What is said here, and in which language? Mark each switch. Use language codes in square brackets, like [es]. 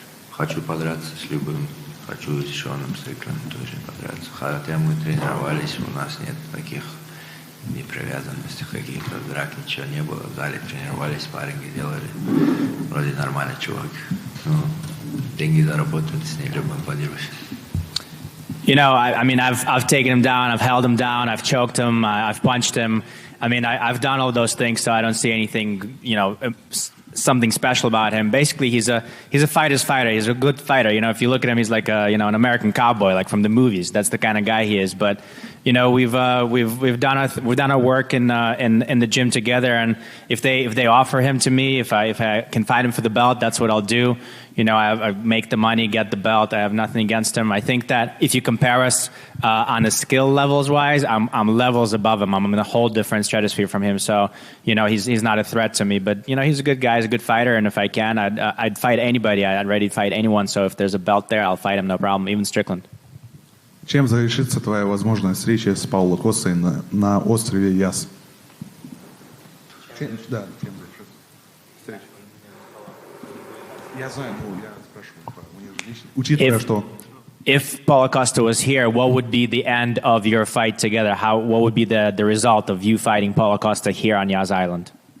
[ru] Хочу подраться с любым. Хочу с Шоном Стриклендом тоже подраться. Хотя мы тренировались, у нас нет таких непривязанностей, каких-то драк, ничего не было. В зале тренировались, спарринги делали. Вроде нормальный чувак. Ну, деньги заработают, с ней любым подерусь. [en] You know, I mean, I've taken him down, I've held him down, I've choked him, I've punched him. I mean, I've done all those things, so I don't see anything, you know, something special about him. Basically, he's a fighter's fighter. He's a good fighter. You know, if you look at him, he's like an American cowboy, like from the movies. That's the kind of guy he is. But you know, we've done our work in the gym together. And if they offer him to me, if I can fight him for the belt, that's what I'll do. You know, I make the money, get the belt. I have nothing against him. I think that if you compare us on the skill levels wise, I'm levels above him. I'm in a whole different stratosphere from him. So, you know, he's not a threat to me. But you know, he's a good guy. He's a good fighter. And if I can, I'd fight anybody. I'd ready to fight anyone. So if there's a belt there, I'll fight him, no problem. Even Strickland. [ru] Чем завершится твоя возможная встреча с Пауло Костой на острове Яс? Да, чем завершится встреча? Я знаю, ну, я спрашиваю, учитывая, что... [en] If Paulo Costa was here, what would be the end of your fight together? What would be the result of you fighting Paulo Costa here on Yas Island?